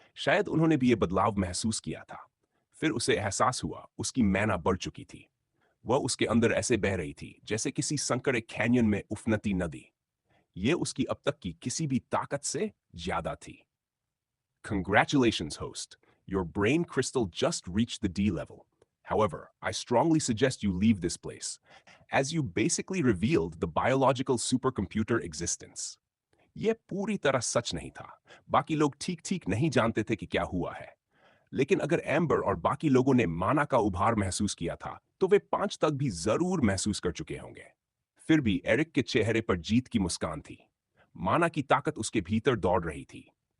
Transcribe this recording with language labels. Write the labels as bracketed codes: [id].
[hi] शायद उन्होंने भी यह बदलाव महसूस किया था। फिर उसे एहसास हुआ उसकी मैना बढ़ चुकी थी। वह उसके अंदर ऐसे बह रही थी जैसे किसी संकरे कैन्यन में उफनती नदी। यह उसकी अब तक की किसी भी ताकत से ज्यादा थी। [en] Congratulations, host. Your brain crystal just reached the D level. However, I strongly suggest you leave this place, as you basically revealed the biological supercomputer existence. [hi] यह पूरी तरह सच नहीं था। बाकी लोग ठीक ठीक नहीं जानते थे कि क्या हुआ है। लेकिन अगर एम्बर और बाकी लोगों ने माना का उभार महसूस किया था, तो वे 5 तक भी जरूर महसूस कर चुके होंगे। फिर भी एरिक के चेहरे पर जीत की मुस्कान थी। माना की ताकत उसके भीतर दौड़ रही थी।